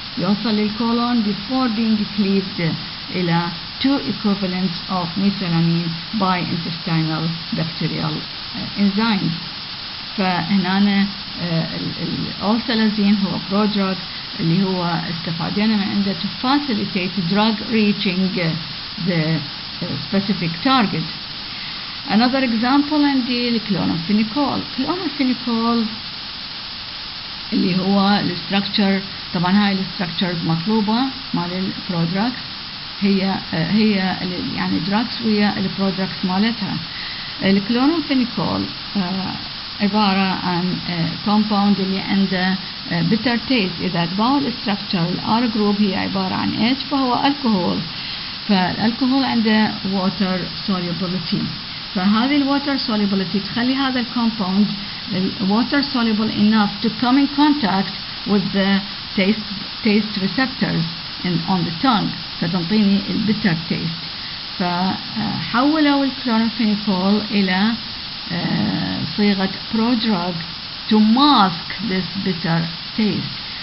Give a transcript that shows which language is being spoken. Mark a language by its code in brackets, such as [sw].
[ar] يوصل للcolon [en] before being cleaved [ar] إلى [en] 2 equivalents of methylamine by intestinal bacterial enzymes. [ar] فهنا الأوسالازين هو prodrug اللي هو استفادنا من عنده [en] to facilitate drug reaching the specific target. Another example [ar] عندي الكلورامفينيكول. كلورامفينيكول اللي هو الستركتشر، طبعا هاي الستركتشرز مطلوبة مال البرودراكس، هي يعني دراكس ويا البرودراكس مالتها. الكلورامفينيكول عبارة عن compound اللي عنده bitter taste. إذا تبعوا الستركتشر الار جروب هي عبارة عن H فهو الكحول، فالالكحول عنده [en] water solubility. [ar] فهذه الووتر [en] solubility [ar] تخلي هذا الكومباوند [en] water soluble enough to come in contact with the taste receptors on the tongue [ar] فتنطيني البيتر [en] taste. [ar] فحولوا الكلورامفينيكول إلى صيغة prodrug [en] to mask this bitter taste.